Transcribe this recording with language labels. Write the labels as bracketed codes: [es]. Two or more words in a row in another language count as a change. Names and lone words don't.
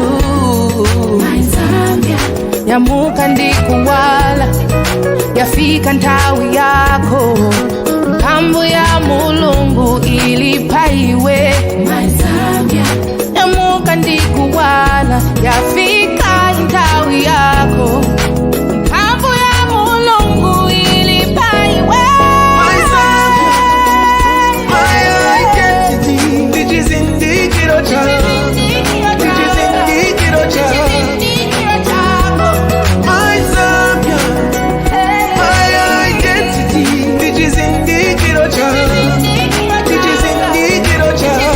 [en] My Zambia, [ny] yamuka ndikuwala, yafika ntawi yako. Kambu ya mulungu ilipaiwe. [en] My Zambia, [ny] yamuka ndikuwala, yafika ntawi yako. Kambu ya mulungu ilipaiwe. [en] My Zambia, my identity. It is indeed Kirocham. It is indeed Kirocham. My Zambia, my identity. It is indeed Kirocham. It is indeed Kirocham.